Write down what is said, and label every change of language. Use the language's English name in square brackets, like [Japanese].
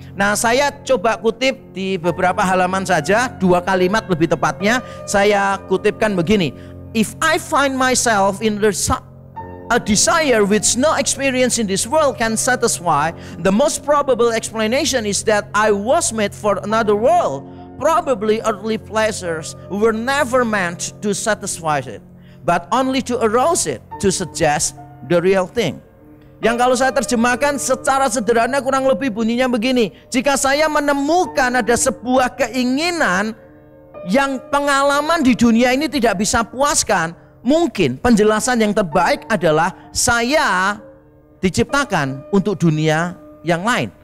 [Indonesian] Nah, saya coba kutip di beberapa halaman saja, 2 kalimat lebih tepatnya. Saya kutipkan begini. [English] If I find myself in a desire which no experience in this world can satisfy, the most probable explanation is that I was made for another world. Probably earthly pleasures were never meant to satisfy it, but only to arouse it, to suggest the real thing. [Indonesian] Yang kalau saya terjemahkan secara sederhana kurang lebih bunyinya begini. Jika saya menemukan ada sebuah keinginan yang pengalaman di dunia ini tidak bisa puaskan, mungkin penjelasan yang terbaik adalah saya diciptakan untuk dunia yang lain.